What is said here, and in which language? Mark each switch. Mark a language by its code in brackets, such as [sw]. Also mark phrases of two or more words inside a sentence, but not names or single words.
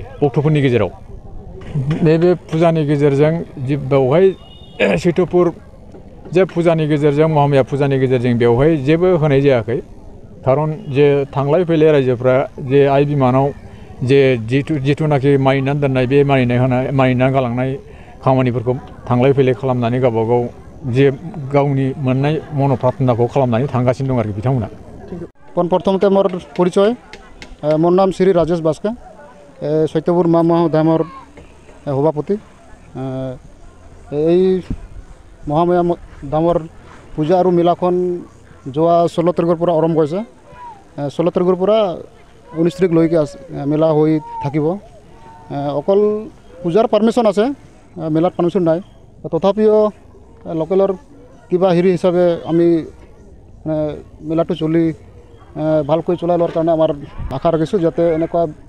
[brx] भक्तफोरनि गेजेराव नैबे फुजानि गेजेरजों बेवहाय सैतपुर जे फुजानि गेजेरजों महामाया फुजानि गेजेरजों बेवहाय जेबो होनाय जायाखै खारन जे थांलाय फैलाय रायजोफ्रा जे आइ बिमानाव जे जिथुनाखि मानिनानै दोननाय बे मानिनानै गालांनाय खामानिफोरखौ थांलाय फैलाय खालामनानै गावबागाव जे गावनि मोननाय मन'प्रार्थनाखौ खालामनानै थांगासिनो दं आरोखि बिथांमोना [as] প্ৰথমতে মোৰ পৰিচয় মোৰ নাম শ্ৰী ৰাজেশ বাস্কে সৈতপুৰ মহামায়া সভাপতি এই মহামায়া ধামৰ পূজা আৰু মেলাখন যোৱা 16 তাৰিখৰ পৰা আৰম্ভ হৈছে 16 তাৰিখৰ পৰা 19 তাৰিখলৈকে মেলা হৈ থাকিব অকল পূজাৰ পাৰমিশ্যন আছে মেলাত পাৰমিশ্যন নাই তথাপিও লোকেলৰ কিবা হেৰি হিচাপে আমি মেলাটো চলি ভালকৈ চলাই লোৱাৰ কাৰণে আমাৰ আশা ৰাখিছোঁ যাতে এনেকুৱা